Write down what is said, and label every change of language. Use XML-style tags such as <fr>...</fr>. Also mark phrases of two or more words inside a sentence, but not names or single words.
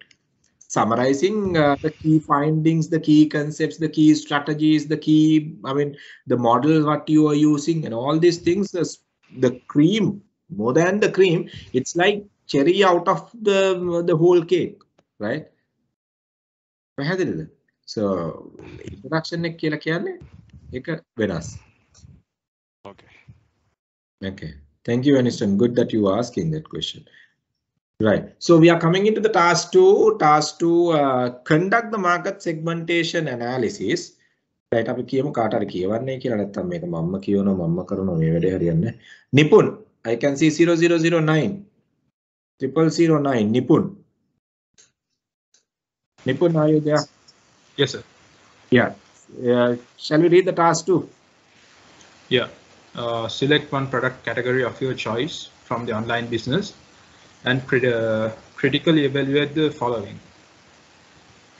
<en>Summarizing the key findings, the key concepts, the key strategies, the model what you are using and all these things. The cream, more than the cream, it's like cherry out of the whole cake, right?</en> <si>So introduction එක කියලා කියන්නේ ඒක වෙනස්.</si> <en>Okay. Thank you, Aniston. Good that you are asking that question. Right. So we are coming into the task 2. Task 2, conduct the market segmentation analysis. Right.</en> <si>අපි කියමු කාට හරි කියවන්නේ කියලා නැත්නම් මේක මම්ම කියවනවා මම්ම කරනවා මේ වැඩේ හරියන්නේ. නිපුන්,</si> <en>I can see 0009. 0009, Nipun. Nipun, are you there? Yes, sir. Yeah. Shall we read the task 2? Yeah. Select one product category of your choice from the online business and critically evaluate the following.</en>